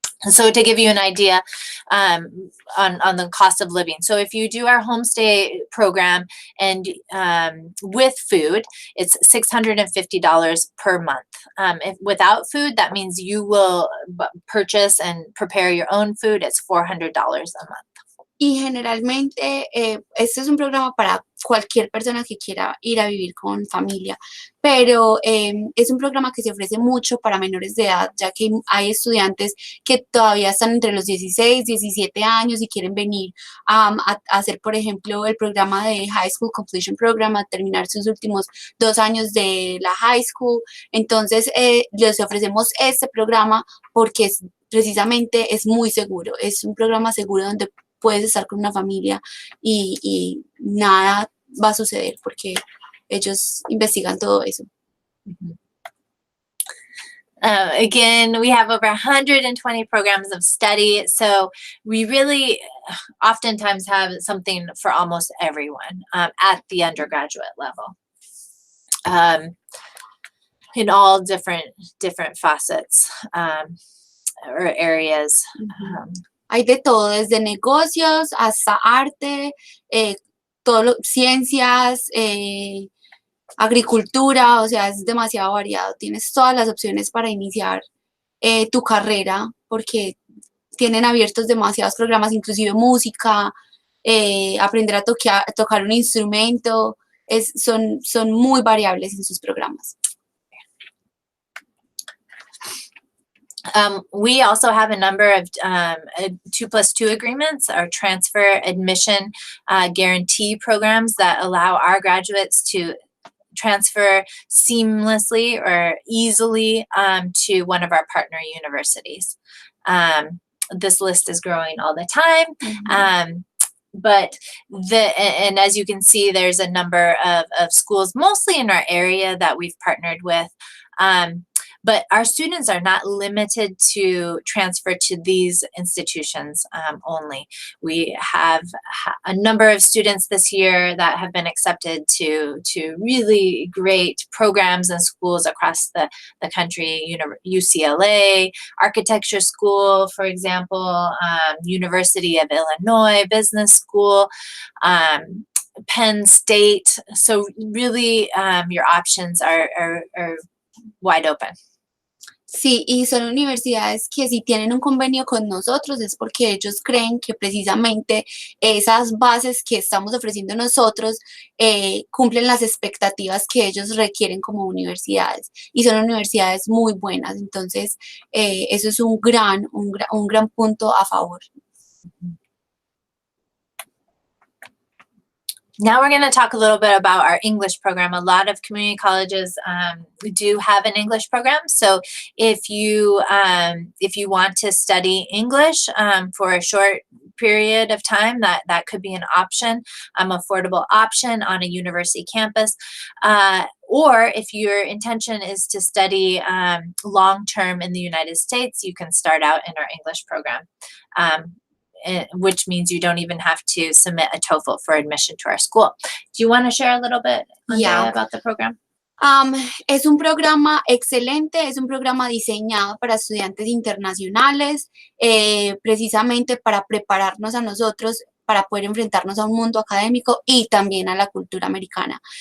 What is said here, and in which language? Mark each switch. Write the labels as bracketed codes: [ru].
[en] So to give you an idea on the cost of living. So if you do our homestay program and with food, it's $650 per month. If without food, that means you will purchase and prepare your own food. It's $400 a month. [es] Y generalmente este es un programa para cualquier persona que quiera ir a vivir con familia, pero es un programa que se ofrece mucho para menores de edad, ya que hay estudiantes que todavía están entre los 16, 17 años y quieren venir a hacer, por ejemplo, el programa de High School Completion Program, a terminar sus últimos 2 años de la high school. Entonces, les ofrecemos este programa porque precisamente es muy seguro, es un programa seguro donde puedes estar con una familia y nada va a suceder porque ellos investigan todo eso. [en] Again, we have over 120 programs of study, so we really oftentimes have something for almost everyone at the undergraduate level, in all different facets or areas. [es] Hay de todo, desde negocios hasta arte, ciencias, agricultura, o sea, es demasiado variado. Tienes todas las opciones para iniciar tu carrera porque tienen abiertos demasiados programas, inclusive música, aprender a tocar un instrumento, son muy variables en sus programas. [en] We also have a number of 2+2 agreements, or transfer admission guarantee programs that allow our graduates to transfer seamlessly or easily to one of our partner universities. This list is growing all the time. And as you can see, there's a number of schools, mostly in our area, that we've partnered with. But our students are not limited to transfer to these institutions only. We have a number of students this year that have been accepted to really great programs and schools across the country. UCLA, Architecture School, for example, University of Illinois Business School, Penn State. So really your options are wide open. [es] Sí, y son universidades que si tienen un convenio con nosotros es porque ellos creen que precisamente esas bases que estamos ofreciendo nosotros cumplen las expectativas que ellos requieren como universidades y son universidades muy buenas, entonces eso es un gran punto a favor. [en] Now we're going to talk a little bit about our English program. A lot of community colleges do have an English program. So if you want to study English for a short period of time, that could be an option, affordable option on a university campus. Or if your intention is to study long-term in the United States, you can start out in our English program. Which means you don't even have to submit a TOEFL for admission to our school. Do you want to share a little bit, Andrea, about the program? [es] Es un programa excelente, es un programa diseñado para estudiantes internacionales, precisamente para prepararnos a nosotros para poder enfrentarnos a un mundo académico y también a la cultura americana.